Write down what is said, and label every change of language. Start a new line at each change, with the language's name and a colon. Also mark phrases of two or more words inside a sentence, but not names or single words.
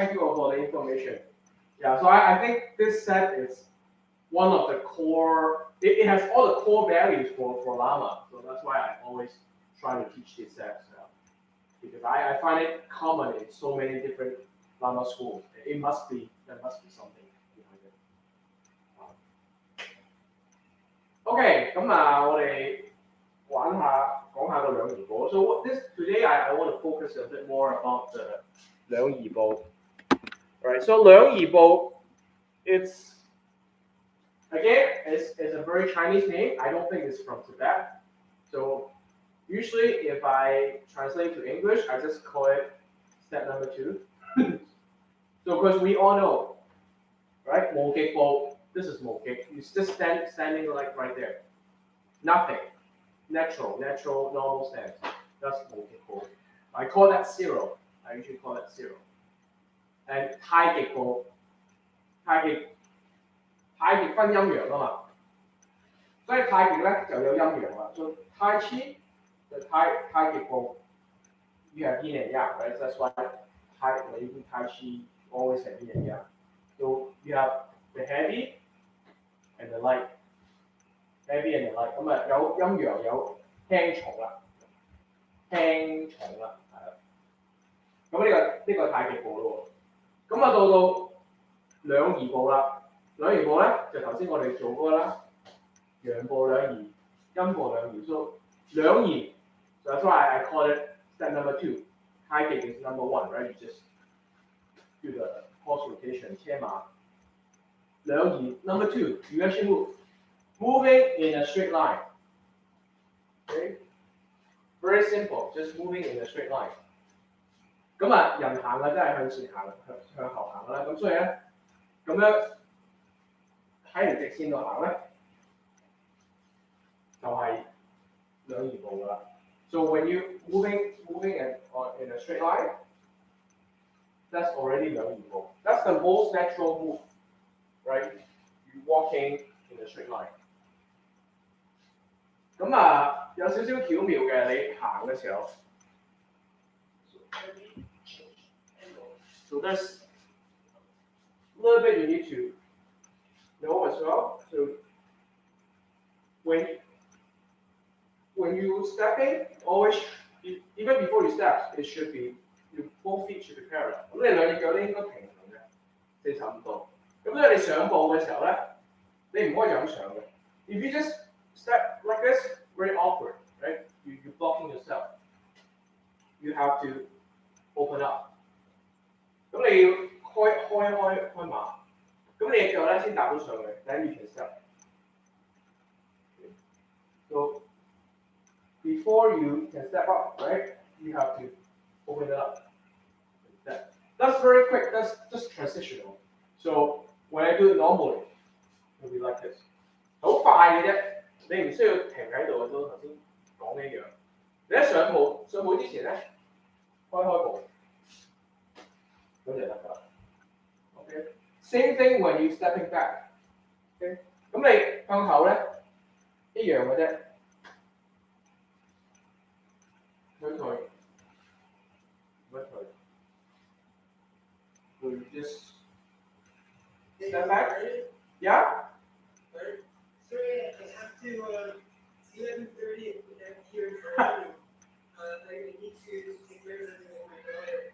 English: Thank you all for the information. Yeah, so I think this set is one of the core. It has all the core values for Lama. So that's why I always try to teach these sets because I find it common in so many different Lama schools. There must be something behind it. OK，
Cantonese: 咁我哋講下個兩儀步。
English: So today I want to focus a bit more about the 兩儀步。Right, so 兩儀步, it's a very Chinese name. I don't think it's from Tibet. So usually if I translate to English, I just call it step number 2. So because we all know, right? 無極步, this is 無極. You just standing like right there. Nothing. Natural, normal stance. That's 無極步. I call that 0. I usually call that 0.
Cantonese: And 太極步, 太極分陰陽啊嘛，所以太極咧就有陰陽啦。
English: So Tai Chi, the
Cantonese: 太極步,
English: you have yin and yang, right? That's why when you do Tai Chi, always have yin and yang. So you have the heavy and the light, heavy and the light.
Cantonese: 咁啊有陰陽有輕重啦，輕重啦，係啦。咁呢個太極步咯喎，咁啊到兩儀步啦。兩儀步咧就頭先我哋做過啦，陽步兩儀，陰步兩儀。So 兩儀，
English: that's why I call it step number 2. High kick is number 1, right? You just do the horse rotation, 車馬。兩移 number 2, you actually moving in a straight line. Okay? Very simple, just moving in a straight line.
Cantonese: 咁啊，人行啊，真係向前行，向後行啦。咁所以咧，咁樣喺條直線度行咧，就係兩移步噶啦。
English: So when you moving in a straight line, that's already 兩移步。That's the most natural move, right? You walking in a straight line.
Cantonese: 咁啊，有少少巧妙嘅，你行嘅時候。
English: So there's a little bit you need to know as well. So when you step in, always even before you step, it should be both feet should be parallel.
Cantonese: 咁你兩隻腳咧應該平衡嘅，45度。咁所以你上步嘅時候咧，你唔可以咁上嘅。
English: If you just step like this, very awkward, right? You're blocking yourself. You have to open up.
Cantonese: 咁你要開馬，咁你隻腳咧先踏到上去 ，
English: then you can step. So before you can step up, right? You have to open it up. That's very quick. That's just transitional. So when I do it normally, it'll be like this.
Cantonese: 好快嘅啫，你唔需要停喺度嘅都頭先講呢樣。你一上步之前咧，開步。咁就得㗎啦。Okay.
English: Same thing when you stepping back.
Cantonese: Okay. 咁你向後咧一樣嘅啫。唔退。
English: So you just step back. Yeah. Sorry, I have to. It's 11:30 here. I need to take care of my daughter.